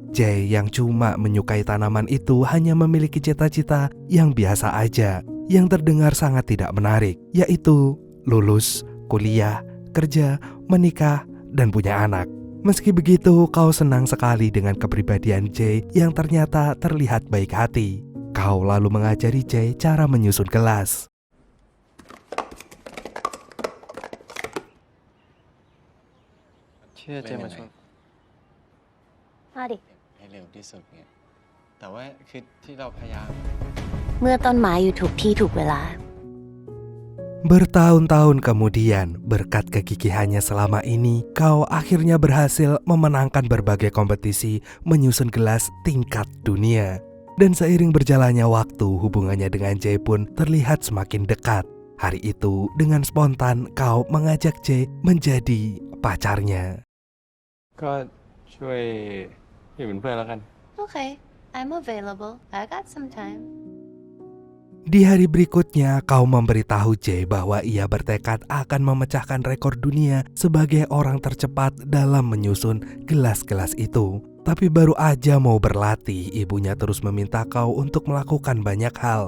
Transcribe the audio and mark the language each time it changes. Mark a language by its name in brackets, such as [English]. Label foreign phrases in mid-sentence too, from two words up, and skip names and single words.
[Indonesian] Jay yang cuma menyukai tanaman itu hanya memiliki cita-cita yang biasa aja, yang terdengar sangat tidak menarik, yaitu lulus, kuliah, kerja, menikah, dan punya anak. Meski begitu, Kau senang sekali dengan kepribadian Jay yang ternyata terlihat baik hati. Kau lalu mengajari Jay cara menyusun gelas. [Thai] มื่อต้นไม้อยู่ถูกที่ถูกเวลา [Indonesian] Bertahun-tahun kemudian, berkat kegigihannya selama ini, Kau akhirnya berhasil memenangkan berbagai kompetisi menyusun gelas tingkat dunia. Dan seiring berjalannya waktu, hubungannya dengan Jay pun terlihat semakin dekat. Hari itu, dengan spontan, Kau mengajak Jay menjadi pacarnya. [Thai] ก็ช่วยอยู่เป็นเพื่อนแล้วกัน [English] Okay, I'm available. I got some time. [Indonesian] Di hari berikutnya, Kau memberitahu Jay bahwa ia bertekad akan memecahkan rekor dunia sebagai orang tercepat dalam menyusun gelas-gelas itu. Tapi baru aja mau berlatih, ibunya terus meminta Kau untuk melakukan banyak hal.